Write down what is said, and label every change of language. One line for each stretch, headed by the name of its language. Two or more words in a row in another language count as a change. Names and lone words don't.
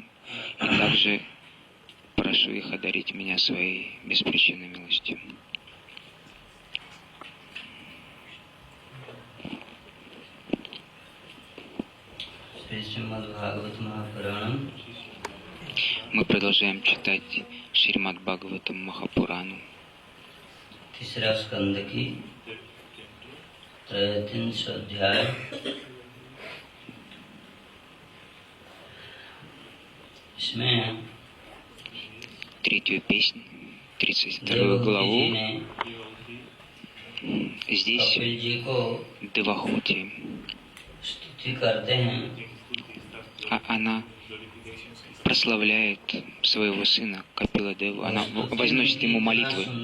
Russian: И также прошу их одарить меня своей беспричинной милостью. Мы продолжаем читать Шримад Бхагаватам Махапурану.
Hindi: तीसरा स्कंद की 3 अध्याय इसमें
Russian: третью песню, 32 главу. Здесь Девахути, она прославляет своего сына Капила Деву, она возносит ему молитвы.